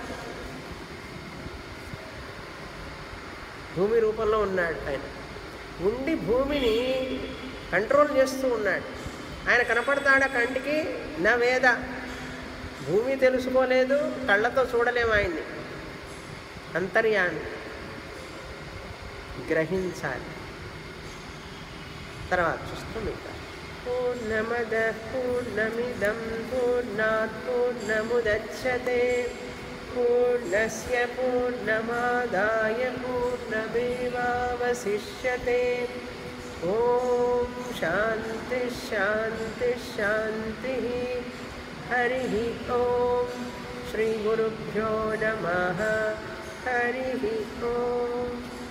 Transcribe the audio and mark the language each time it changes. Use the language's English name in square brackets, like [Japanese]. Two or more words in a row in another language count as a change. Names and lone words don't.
[Telugu] భూమి రూపంలో ఉన్నాడు ఆయన, ఉండి భూమిని కంట్రోల్ చేస్తూ ఉన్నాడు. ఆయన కనపడతాడా కంటికి? నా వేద. భూమి తెలుసుకోలేదు, కళ్ళతో చూడలేము ఆయన్ని. అంతర్యామి, గ్రహించాలి. తర్వాత చూస్తాం ఇంకా. [Sanskrit] పూర్ణమద పూర్ణమిదం పూర్ణాత్ పూర్ణముదచ్యతే పూర్ణస్య పూర్ణమాదాయ పూర్ణమేవావశిష్యతే. ఓం శాంతి శాంతి శాంతి. హరి ఓం. శ్రీ గురుభ్యో నమః. హరి ఓం.